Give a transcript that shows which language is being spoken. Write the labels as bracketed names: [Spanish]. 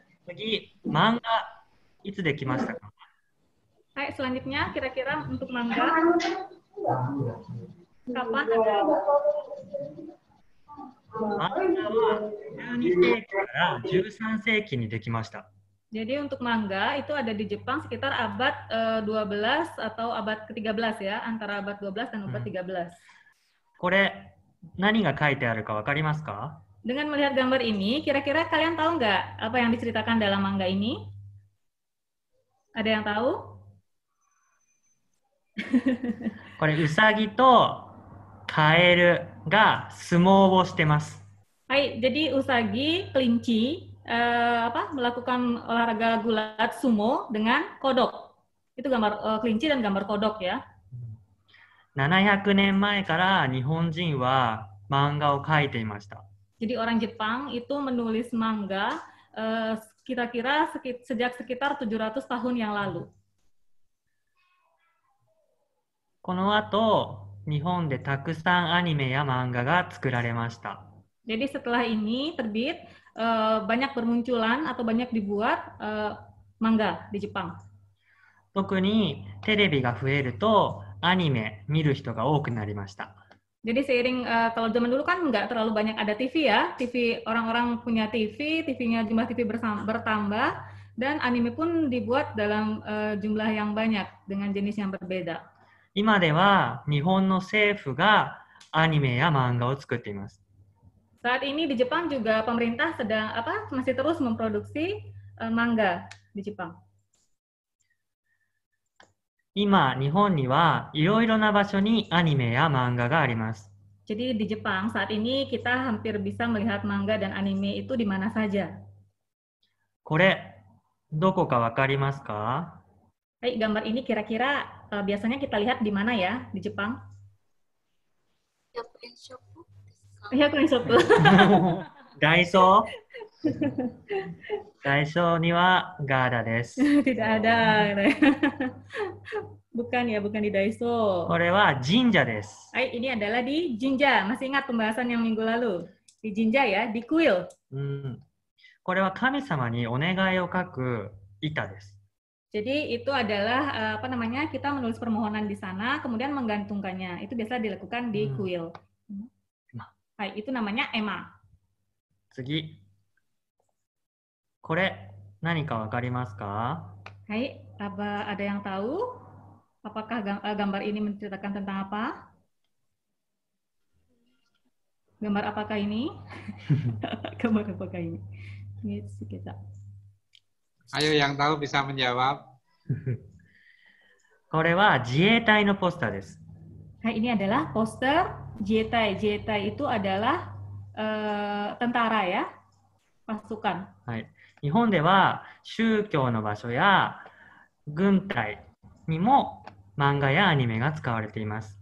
[Japanese] 次、漫画いつできましたか？ [Indonesian] Hai, selanjutnya kira-kira untuk manga kapan ada? [Japanese] 漫画は12世紀から13世紀にできました。 [Indonesian] Jadi untuk manga itu ada di Jepang sekitar abad 12 atau abad ke-13 ya, antara abad 12 dan abad 13. [Japanese] これ何が書いてあるかわかりますか？ [Indonesian] Dengan melihat gambar ini, kira-kira kalian tahu nggak apa yang diceritakan dalam manga ini? Ada yang tahu? [Japanese] これウサギとカエルが相撲をしてます。 [Indonesian] Hai, jadi usagi, kelinci, melakukan olahraga gulat sumo dengan kodok. Itu gambar kelinci dan gambar kodok ya. [Japanese] 700年前から日本人は漫画を描いていました。 [Indonesian] Jadi orang Jepang itu menulis manga kira-kira sejak sekitar 700 tahun yang lalu. [Japanese] この後、日本でたくさんアニメや漫画が作られました。 [Indonesian] Jadi setelah ini terbit, banyak bermunculan atau banyak dibuat manga di Jepang. [Japanese] 特にテレビが増えるとアニメ見る人が多くなりました。 [Indonesian] Jadi seiring kalau zaman dulu kan nggak terlalu banyak ada TV ya, TV orang-orang punya TV, TV-nya jumlah TV bertambah dan anime pun dibuat dalam jumlah yang banyak dengan jenis yang berbeda. [Japanese] 今では日本の政府がアニメや漫画を作っています。 [Indonesian] Saat ini di Jepang juga pemerintah sedang masih terus memproduksi manga di Jepang. [Japanese] 今、日本にはいろいろな場所にアニメや漫画があります。 [Indonesian] Jadi di Jepang saat ini kita hampir bisa melihat manga dan anime itu di mana saja. [Japanese] これ、どこかわかりますか? [Indonesian] Gambar ini kira-kira biasanya kita lihat di mana ya di Jepang? [English] Ya, shop. [Japanese] ダイソー? ダイソーにはガーダです。 [Indonesian] Tidak ada. Bukan ya, bukan di Daiso. [Japanese] これは神社です。 [Indonesian] Ini adalah di Jinja. Masih ingat pembahasan yang minggu lalu? Di Jinja ya, di kuil. [Japanese] これは神様にお願いを書く板です。 [Indonesian] Jadi itu adalah kita menulis permohonan di sana, kemudian menggantungkannya. Itu biasa dilakukan di kuil. Itu namanya ema. [Japanese] 次。これ何かわかりますか? [Indonesian] Ada yang tahu? Apakah gambar ini menceritakan tentang apa? Gambar apakah ini? Gambar apakah ini? Ini kita. Ayo yang tahu bisa menjawab. [Japanese] これは自衛隊のポスターです。 [Indonesian] Ini adalah poster Jietai. Jietai itu adalah tentara ya, pasukan. [Japanese] 日本では宗教の場所や軍隊にも漫画やアニメが使われています。